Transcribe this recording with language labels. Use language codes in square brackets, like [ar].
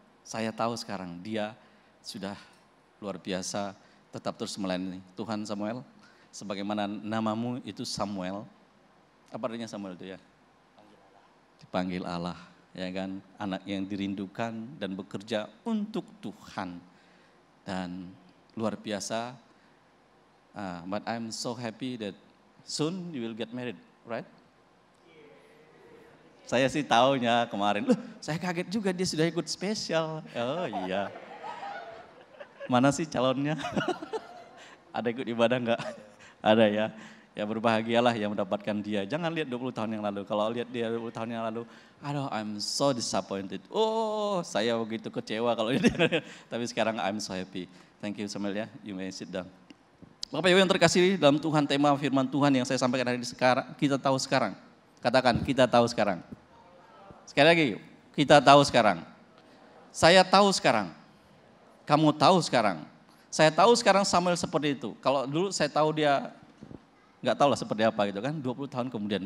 [id] Saya tahu sekarang dia sudah luar biasa, tetap terus melayani Tuhan. Samuel, sebagaimana namamu itu Samuel, apa artinya Samuel itu ya? Dipanggil Allah, ya kan? Anak yang dirindukan dan bekerja untuk Tuhan. Dan luar biasa, [en] but I'm so happy that soon you will get married, right? [id] Saya sih taunya kemarin, saya kaget juga dia sudah ikut spesial. Oh iya. Mana sih calonnya? Ada ikut ibadah enggak? Ada ya. Ya berbahagialah yang mendapatkan dia. Jangan lihat 20 tahun yang lalu. Kalau lihat dia 20 tahun yang lalu, aduh [en] I'm so disappointed. [id] Oh saya begitu kecewa kalau lihat. Tapi sekarang [en] I'm so happy. Thank you Samuel ya, you may sit down. [id] Bapak Ibu yang terkasih dalam Tuhan, tema firman Tuhan yang saya sampaikan hari ini sekarang, kita tahu sekarang. Katakan, kita tahu sekarang. Sekali lagi, kita tahu sekarang. Saya tahu sekarang. Kamu tahu sekarang. Saya tahu sekarang Samuel seperti itu. Kalau dulu saya tahu dia nggak tahu lah seperti apa gitu kan, 20 tahun kemudian.